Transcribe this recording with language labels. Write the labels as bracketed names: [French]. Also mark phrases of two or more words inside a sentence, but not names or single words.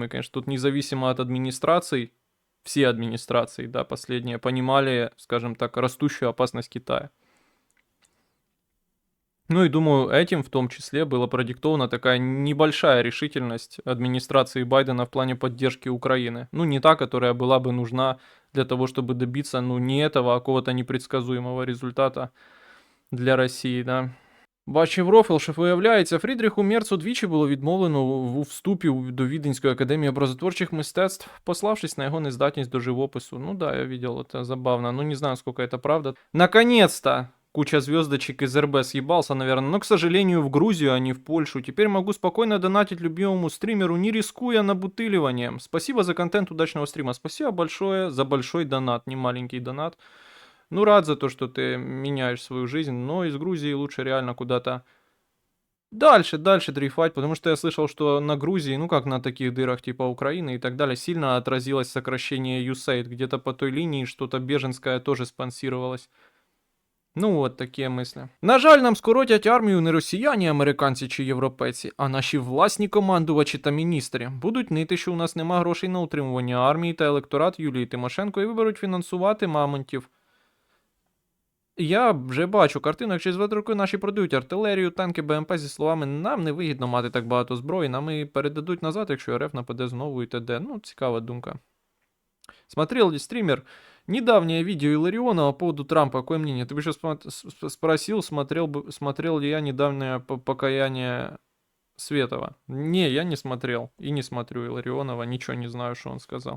[Russian] И, конечно, тут независимо от администраций, все администрации, да, последние, понимали, скажем так, растущую опасность Китая. Ну и думаю, этим в том числе была продиктована такая небольшая решительность администрации Байдена в плане поддержки Украины. Ну, не та, которая была бы нужна для того, чтобы добиться, ну, не этого, а какого-то непредсказуемого результата для Росії, да. [Ukrainian] Бачив рофл, що виявляється, Фрідріху Мерцу двічі було відмовлено у вступі до Віденської академії образотворчих мистецтв, пославшись на його нездатність до живопису. [Russian] Ну да, я видел, это забавно, но не знаю, сколько это правда. Наконец-то! Куча звездочек из РБ съебался, наверное, но, к сожалению, в Грузию, а не в Польшу. Теперь могу спокойно донатить любимому стримеру, не рискуя набутыливанием. Спасибо за контент, удачного стрима. Спасибо большое за большой донат, не маленький донат. Ну, рад за то, что ты меняешь свою жизнь, но из Грузии лучше реально куда-то дальше дрейфать, потому что я слышал, что на Грузии, ну как на таких дырах типа Украины и так далее, сильно отразилось сокращение USAID. Где-то по той линии что-то беженское тоже спонсировалось. [Ukrainian] Ну от такі мислі. На жаль, нам скоротять армію не росіяни, американці чи європейці, а наші власні командувачі та міністри. Будуть нити, що у нас нема грошей на утримування армії та електорат Юлії Тимошенко і виберуть фінансувати мамонтів. Я вже бачу картину, як через 2 роки наші продають артилерію, танки, БМП зі словами «нам не вигідно мати так багато зброї, нам і передадуть назад, якщо РФ нападе знову і т.д». Ну, цікава думка. [Russian] Смотрел ли стример недавнее видео Илларионова по поводу Трампа? Какое мнение? Ты бы еще спросил, смотрел ли я недавнее покаяние Светова. Не, я не смотрел и не смотрю Илларионова, ничего не знаю, что он сказал.